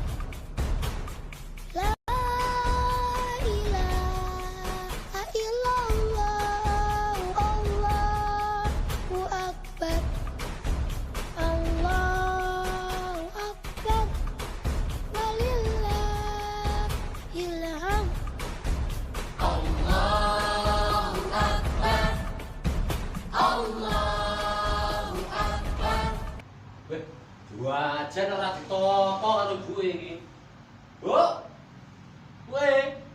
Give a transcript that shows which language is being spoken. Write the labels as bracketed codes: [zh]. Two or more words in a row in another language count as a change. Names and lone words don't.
[ar] لا إله إلا الله. الله أكبر. الله أكبر. ولله الحمد. [jv] Weh, wajan ora ditoto karo ibuke iki. Bu. Weh.